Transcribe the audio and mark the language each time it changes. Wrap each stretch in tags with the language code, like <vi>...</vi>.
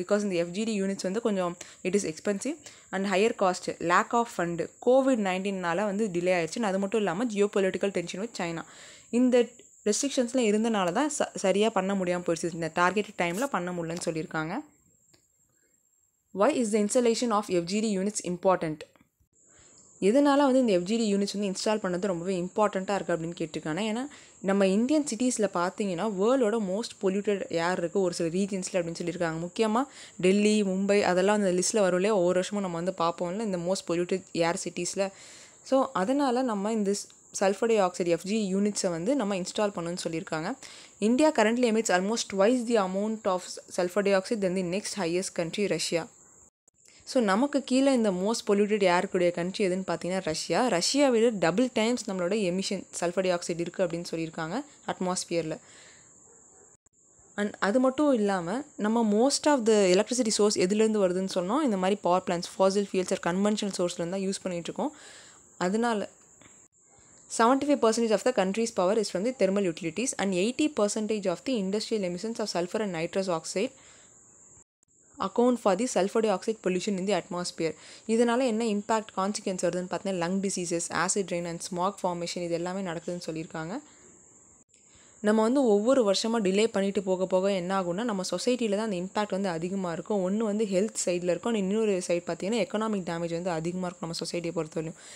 <ta>Because இந்த FGD units வந்து கொஞ்சம்</ta> <en>it is expensive and higher cost,</en> <ta>lack of fund, COVID-19 வந்து delay ஆயிடுச்சு. அது மட்டும் இல்லாமல்</ta> <en>Geopolitical tension with China.</en> <ta>இந்த ரெஸ்ட்ரிக்ஷன்ஸ்லாம் இருந்தனால தான் சரியாக பண்ண முடியாமல் போயிடுச்சு. இந்த டார்கெட் டைமில் பண்ண முடியலன்னு சொல்லியிருக்காங்க.</ta> <en>Why is the installation of FGD units important?</en> <ta>எதனால் வந்து இந்த FGD யூனிட்ஸ் வந்து இன்ஸ்டால் பண்ணது ரொம்பவே இம்பார்ட்டண்ட்டாக இருக்குது அப்படின்னு கேட்டிருக்காங்க. ஏன்னா நம்ம இந்தியன் சிட்டிஸில் பார்த்தீங்கன்னா வேர்ல்டோட மோஸ்ட் பொல்யூட்டட் ஏர் இருக்குது ஒரு சில ரீஜன்ஸில் அப்படின்னு சொல்லியிருக்காங்க. முக்கியமாக டெல்லி, மும்பை அதெல்லாம் அந்த லிஸ்ட்டில் வரும் இல்லையா, ஒவ்வொரு வருஷமும் நம்ம வந்து பார்ப்போம்ல இந்த மோஸ்ட் பொல்யூட்டட் ஏர் சிட்டிஸில். ஸோ அதனால் நம்ம இந்த சல்ஃபர் டை ஆக்சைடு FGD யூனிட்ஸை வந்து நம்ம இன்ஸ்டால் பண்ணணும்னு சொல்லியிருக்காங்க.</ta> <en>India currently emits almost twice the amount of sulphur dioxide then the next highest country Russia.</en> <ta>So நமக்கு கீழே இந்த மோஸ்ட் பொல்யூட்டட் ஏருக்குடைய கண்ட்ரி எதுன்னு பார்த்தீங்கன்னா ரஷ்யா விட டபுள் டைம்ஸ் நம்மளோட எமிஷன் சல்ஃபர் டை ஆக்சைடு இருக்குது அப்படின்னு சொல்லியிருக்காங்க அட்மாஸ்பியரில். அண்ட் அது மட்டும் இல்லாமல் நம்ம</ta> <en>most of the electricity source</en> <ta>எதுலேருந்து வருதுன்னு சொன்னோம், இந்த மாதிரி power plans, Fazil fuels R conventional சோர்ஸ்லேருந்து தான் யூஸ் பண்ணிகிட்ருக்கோம். அதனால</ta> <en>75% of the country's power is from the thermal utilities and 80% of the industrial emissions of sulfur and nitrous oxide account for the sulfur dioxide pollution in the atmosphere.</en> <ta>இதனால என்ன impact consequence வருதுன்னு பார்த்தீங்கன்னா lung diseases, acid rain and smack formation இது எல்லாமே நடக்குதுன்னு சொல்லியிருக்காங்க. நம்ம வந்து ஒவ்வொரு வருஷமாக டிலே பண்ணிட்டு போக போக என்ன ஆகும்னா நம்ம சொசைட்டியில் தான் அந்த இம்பாக்ட் வந்து அதிகமாக இருக்கும். ஒன்று வந்து ஹெல்த் சைடில் இருக்கும், இன்னொரு சைட் பார்த்தீங்கன்னா எக்கனாமிக் டேமேஜ் வந்து அதிகமாக இருக்கும் நம்ம சொசைட்டியை பொறுத்தவரையும்.</ta>